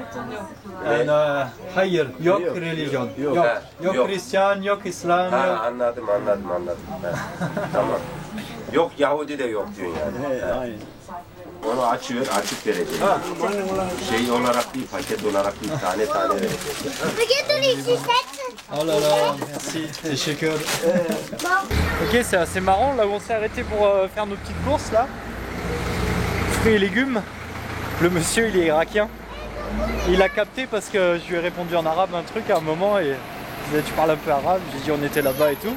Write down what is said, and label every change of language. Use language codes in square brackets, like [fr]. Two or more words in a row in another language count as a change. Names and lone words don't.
[tr] Hayır, yok religion. Yok Hristiyan, yok İslam. Anladım. Ha, tamam. Yok Yahudi de yok diyorsun yani. Aynen. Onu açık verecek. Şey olarak değil, paket olarak değil, tane verecek. [fr] Oh là là, merci, teşekkür. Ok, c'est assez marrant, là où on s'est arrêté pour faire nos petites courses là. Fruits et légumes. Le monsieur il est irakien. Il a capté parce que je lui ai répondu en arabe un truc à un moment et il disait tu parles un peu arabe, j'ai dit on était là-bas et tout.